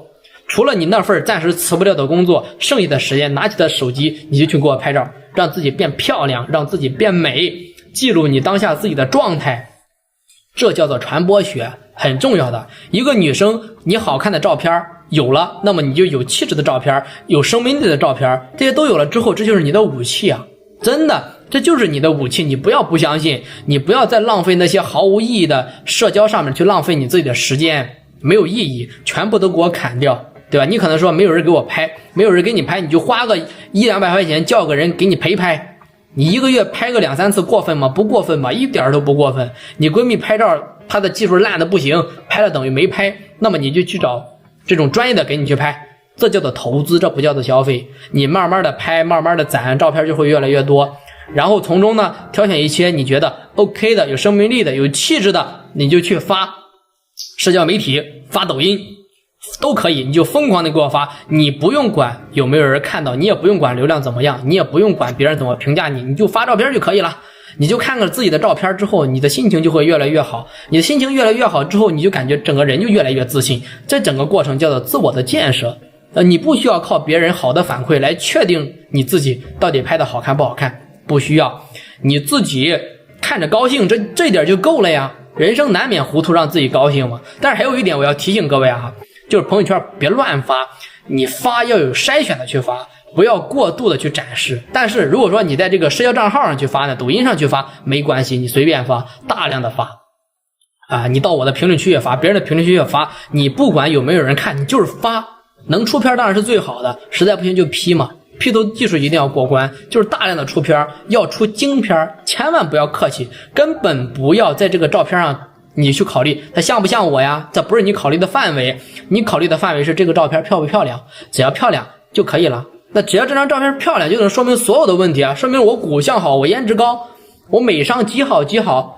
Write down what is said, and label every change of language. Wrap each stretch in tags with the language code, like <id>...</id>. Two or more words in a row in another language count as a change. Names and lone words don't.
<zh>除了你那份暫時辭不掉的工作，剩下的時間拿起的手機你就去給我拍照，讓自己變漂亮，讓自己变美，記錄你當下自己的狀態，這叫做傳播學，很重要的。一個女生你好看的照片有了，那麼你就有氣質的照片，有生命力的照片，這些都有了之後，這就是你的武器啊！真的，這就是你的武器，你不要不相信，你不要再浪費那些毫無意義的社交上面去浪費你自己的時間，沒有意義，全部都給我砍掉，對吧？你可能說沒有人給我拍，沒有人給你拍，你就花個100-200塊錢叫個人給你陪拍，你1個月拍個2-3次過分嗎？不過分吧，一點都不過分。你閨蜜拍照她的技術爛的不行，拍了等於沒拍，那麼你就去找這種專業的給你去拍，這叫做投資，這不叫做消費。你慢慢的拍，慢慢的攢，照片就會越來越多，然後從中呢挑選一些你覺得 OK 的、有生命力的、有氣質的，你就去發社交媒體，發抖音都可以，你就瘋狂的給我發，你不用管有沒有人看到，你也不用管流量怎麼樣，你也不用管別人怎麼評價你，你就發照片就可以了。你就看看自己的照片之後，你的心情就会越来越好。你的心情越来越好之后，你就感觉整個人就越來越自信。這整個過程叫做自我的建設。你不需要靠別人好的反饋來確定你自己到底拍的好看不好看，不需要，你自己看着高興，這點就夠了呀。人生難免糊塗，讓自己高興嘛。但是還有一點我要提醒各位啊，就是朋友圈別亂發，你發要有篩選的去發，不要過度的去展示。但是如果說你在這個社交賬號上去發呢，抖音上去發沒關係，你隨便發，大量的發啊，你到我的評論區也發，別人的評論區也發，你不管有沒有人看，你就是發，能出片當然是最好的，實在不行就 P 嘛，P 圖技術一定要過關，就是大量的出片，要出精片，千萬不要客气，根本不要在这個照片上你去考慮它像不像我呀，這不是你考慮的範圍，你考慮的範圍是這個照片漂不漂亮，只要漂亮就可以了。那只要這張照片漂亮，就能說明所有的問題啊，說明我骨相好，我顏值高，我美商極好極好。</zh>